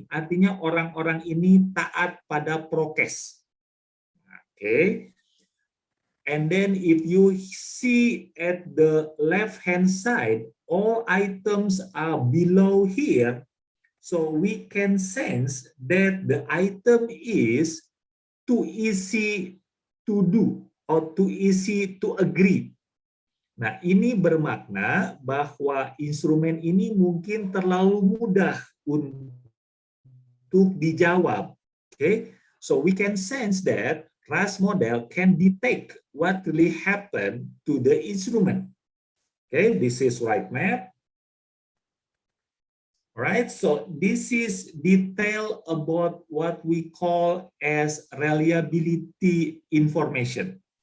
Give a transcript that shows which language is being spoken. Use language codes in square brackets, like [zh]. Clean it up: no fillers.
[id] Artinya orang-orang ini taat pada prokes. [en] Okay. And then if you see at the left-hand side, all items are below here. So we can sense that the item is too easy to do or too easy to agree. [id] Nah, ini bermakna bahwa instrumen ini mungkin terlalu mudah untuk dijawab. [en] Okay, so we can sense that RAS model can detect what really happened to the instrument. Okay, this is right math. Right, so this is detail about what we call as reliability information.